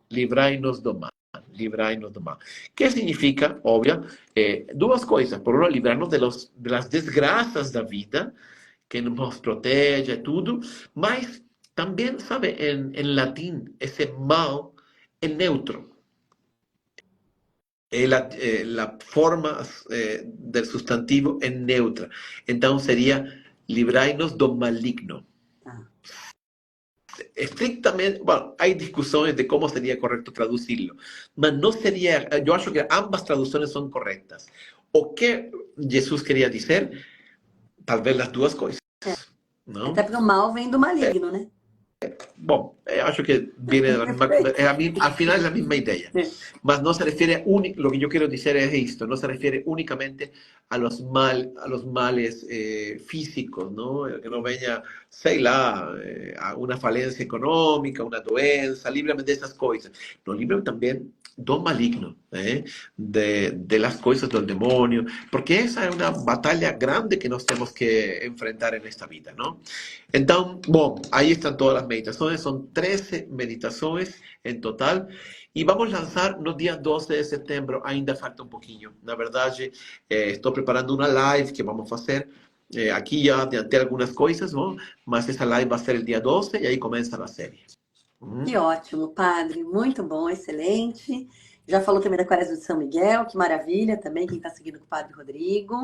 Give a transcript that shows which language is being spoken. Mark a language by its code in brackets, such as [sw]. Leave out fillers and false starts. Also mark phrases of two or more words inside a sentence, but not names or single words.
[pt] Livrai-nos do mal. Livrai-nos do mal. Que significa, óbvio, duas coisas. Por um lado, livrar-nos de las desgraças da vida, que nos protege, tudo, mas também, sabe, em latim, esse mal é neutro. [es] La forma del sustantivo es neutra. Entonces sería [pt] librai-nos do maligno. Ah. [es] Estrictamente, bueno, hay discusiones de cómo sería correcto traducirlo, pero no sería, yo acho que ambas traducciones son correctas. [pt] O que [es] Jesús quería decir, tal vez las [pt] duas coisas, não? Até porque o mal vem do maligno, né? Bom, eu acho que [es] viene de la misma, al final es la misma idea, mas no se refiere, lo que yo quiero decir es esto, no se refiere únicamente a los males físicos, ¿no? Que no venga, [pt] sei lá, [es] a una falencia económica, una doença, líbrame de esas cosas. No, líbrame también [pt] do maligno, [es] de las cosas del demonio, porque esa es una batalla grande que nos tenemos que enfrentar en esta vida, ¿no? Entonces, bueno, ahí están todas las meditaciones, son 13 meditaciones en total, y vamos a lanzar los días 12 de [pt] setembro, ainda falta [es] un poquillo. [pt] Na verdade, estou preparando uma live que vamos fazer, aqui já adiantei algumas coisas, ¿no? Mas essa live vai ser [es] el dia [pt] 12 e aí começa a série. Que ótimo, padre. Muito bom, excelente. Já falou também da Quaresma de São Miguel, que maravilha também, quem está seguindo com o padre Rodrigo.